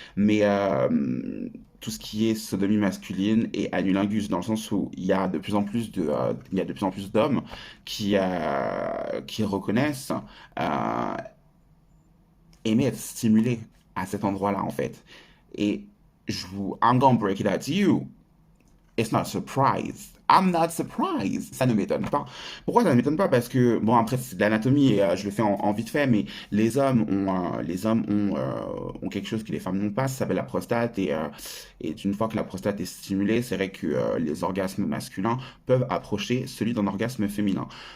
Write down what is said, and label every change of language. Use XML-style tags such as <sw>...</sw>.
<fr>Mais tout ce qui est sodomie masculine et anulingus, dans le sens où il y a de plus en plus il y a de plus en plus d'hommes qui reconnaissent euh, aimer être stimulés à cet endroit-là, en fait.</fr> <en>Et I'm gonna break it out to you. It's not a surprise. I'm not surprised.</en> <fr>Ça ne m'étonne pas. Pourquoi ça ne m'étonne pas? Parce que, bon, après, c'est de l'anatomie et je le fais en vite fait, mais les hommes ont quelque chose que les femmes n'ont pas, ça s'appelle la prostate. Et une fois que la prostate est stimulée, c'est vrai que les orgasmes masculins peuvent approcher celui d'un orgasme féminin.</fr>